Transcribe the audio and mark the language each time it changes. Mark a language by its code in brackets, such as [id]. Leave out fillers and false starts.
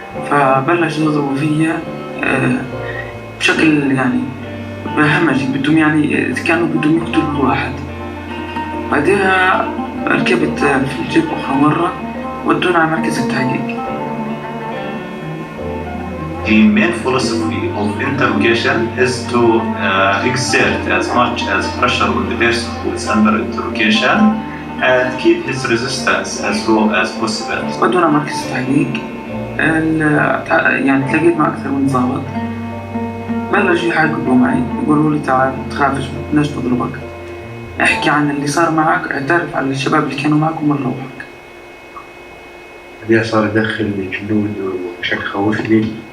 [ar] فبلش يضربوا فيا بشكل يعني همجي بدهم يعني كانوا بدهم يقتلوا الواحد. بعدها ركبت في الجيب أخرى مرة ودونا على مركز التحقيق. [en] The main philosophy of interrogation is to exert as much as pressure on the person who is under interrogation and keep his resistance as low as possible. [ar] ودونا مركز التحقيق. يعني تلاقيت مع أكثر من ضابط. بلشوا يحققوا معي يقولوا لي تعال تخافش ما بدناش نضربك. احكي عن اللي صار معك اعترف على الشباب اللي كانوا معك ومنروحك. بعدين صار يدخل الجنود وبشكل خوفني.